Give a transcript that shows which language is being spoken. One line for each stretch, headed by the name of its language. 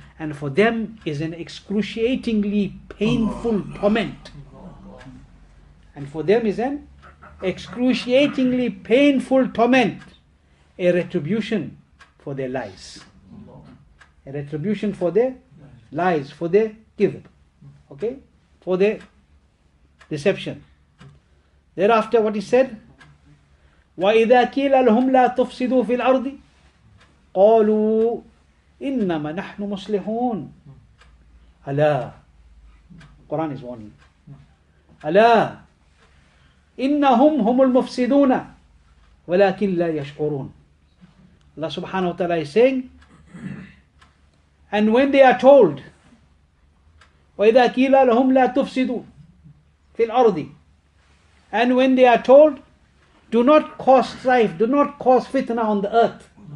English: And for them is an excruciatingly painful torment. And for them is an excruciatingly painful torment, a retribution for their lies. A retribution for their lies, for their kidhb. Okay? For their deception. Thereafter what he said,
Arabic: وَإِذَا كِيلَ لَهُمْ لَا تُفْسِدُوا فِي الْأَرْضِ قالوا إنما نحن مصلحون.
English: ألا, Quran is warning.
Arabic: ألا إنهم هم المفسدون ولكن لا يشعرون.
English: Allah subhanahu wa ta'ala is saying, and when they are told
Arabic: وإذا قيل لهم لا تفسدوا في الأرض,
English: and when they are told, do not cause strife, do not cause fitna on the earth.